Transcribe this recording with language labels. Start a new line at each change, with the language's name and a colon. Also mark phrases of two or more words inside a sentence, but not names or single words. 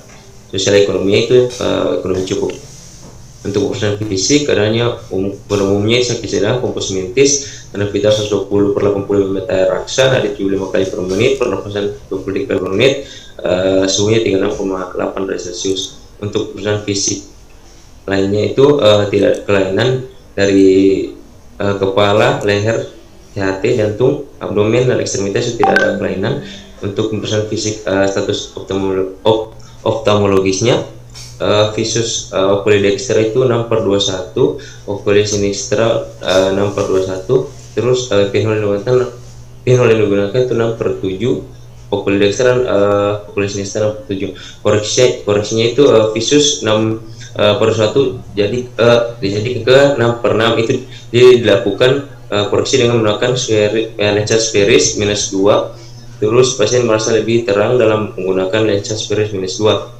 Indonesian: Sosial ekonomi itu ekonomi cukup. Untuk urusan fisik, adanya umumnya sakit sedang,
Latin: kompos mentis,
Indonesian: vital 120 per 80 mm air raksa, nadi 75 kali per menit, pernapasan 20 kali per menit, suhunya 36,8 derajat Celcius. Untuk urusan fisik lainnya itu tidak kelainan dari kepala, leher, THT, jantung, abdomen, dan ekstremitas itu tidak ada kelainan. Untuk urusan fisik status oftalmologisnya, visus
Latin: oculi dextra
Indonesian: itu 6/21,
Latin: oculi sinistra
Indonesian: 6/21, terus pinhole yang digunakan itu 6/7,
Latin: oculi dextra oculi sinistra 6/7.
Indonesian: Koreksinya itu visus 6/1 jadi ke 6/6 itu dilakukan koreksi dengan menggunakan lensa sferis -2. Terus pasien merasa lebih terang dalam menggunakan lensa sferis -2.